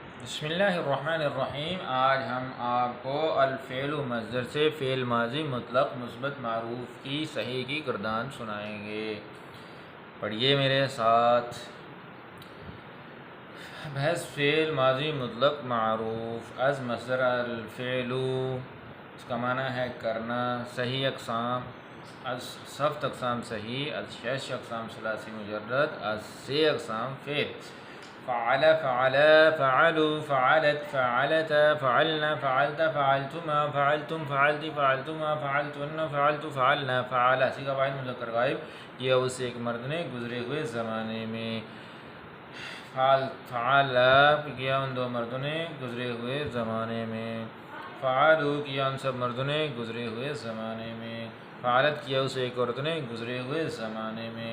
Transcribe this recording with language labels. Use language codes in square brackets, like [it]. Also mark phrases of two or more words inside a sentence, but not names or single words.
[ar] بسم اللہ الرحمن الرحیم۔ [ur] آج ہم آپ کو الفعل مصدر سے فعل ماضی مطلق مثبت معروف کی صحیح کی گردان سنائیں گے۔ پڑھیے میرے ساتھ۔ بحث فعل ماضی مطلق معروف از مصدر الفعل، اس کا معنی ہے کرنا، صحیح اقسام از صفت اقسام صحیح، از شش اقسام ثلاثی مجرد، از سے اقسام فعل۔ [ar] فعل، فعل، فعلوا، فعلت، فعلت، فعلنا، فعلت، فعلتما، فعلتم، فعلتی، فعلتما، فعلتن، فعلت، فعلنا، فعل [ur] سیغہ واحد مذکر غائب کیا اس ایک مرد نے گزرے ہوئے زمانے میں۔ فعل کیا ان دو مردوں نے گزرے ہوئے زمانے میں۔ فعلوا کیا ان سب مردوں نے گزرے ہوئے زمانے میں۔ فعلت کیا اس ایک عورت نے گزرے ہوئے زمانے میں۔